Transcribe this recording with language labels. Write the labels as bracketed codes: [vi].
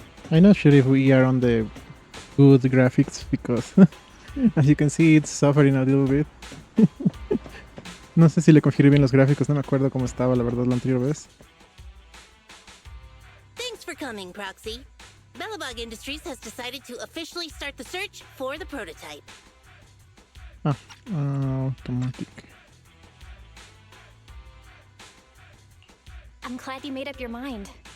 [en] I'm not sure if we are on the good graphics because as you can see it's suffering a little bit. [es] No sé si le configuré bien los gráficos, no me acuerdo cómo estaba la verdad la anterior vez. [en] Thanks for coming, Proxy. Belobog Industries has decided to officially start the search for the prototype. Automatic. I'm glad you made up your mind.